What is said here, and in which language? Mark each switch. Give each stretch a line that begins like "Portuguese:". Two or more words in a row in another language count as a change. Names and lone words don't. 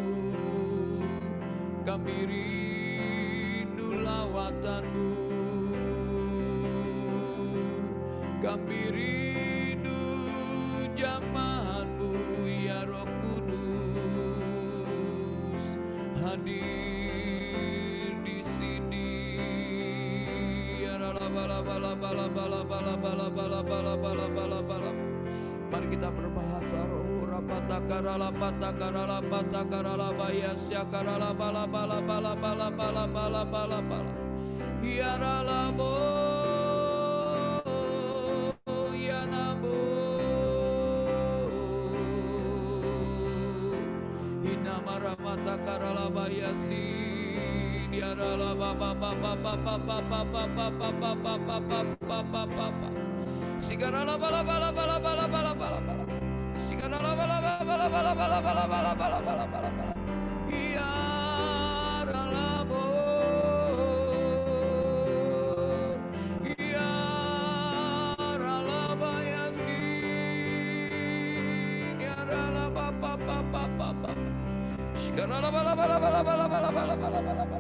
Indonesian: Kami rindu lawatan-Mu. Kami rindu jamahan-Mu ya Roh Kudus. Hadir di sini. Ya bala bala bala bala bala bala bala bala bala bala bala. Mari kita berbahasa roh. Rapata karala pata karala pata karala bayasya karala bala bala bala bala bala bala bala bala. Hiarala bo ya nabo. Hinamara mata karala bayasi. Diarala baba baba baba baba baba baba baba baba baba. Sigarala bala bala bala bala bala bala bala. Sigarala bala bala bala bala bala bala bala bala bala bala. Iarala bo. Iarala bayasi. Iarala baba baba baba. Sigarala bala bala bala bala bala bala bala bala bala.